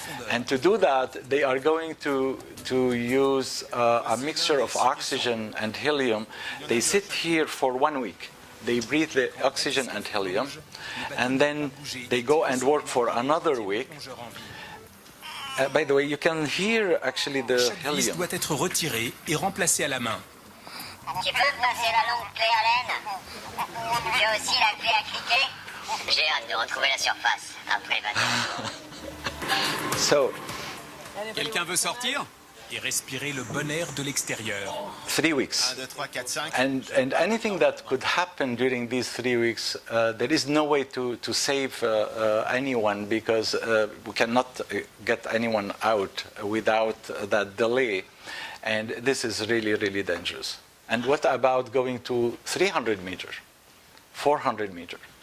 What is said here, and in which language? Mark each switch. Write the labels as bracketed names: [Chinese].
[English] And to do that, they are going to use a mixture of oxygen and helium. They sit here for 1 week. They breathe the oxygen and helium, and then they go and work for another week. By the way, you can hear actually the helium. [French] Doit être retiré et remplacé à la main. Tu peux passer la longue clé à laine? Tu as aussi la clé à cliquer? J'ai hâte de retrouver la surface après 20 ans. [English] So, [French] Quelqu'un veut sortir? et respirer le bon air de l'extérieur. [English] 3 weeks. 1, 2, 3, 4, 5. And anything that could happen during these 3 weeks, there is no way to save anyone, because we cannot get anyone out without that delay. And this is really, really dangerous. And what about going to 300 meters, 400 meters?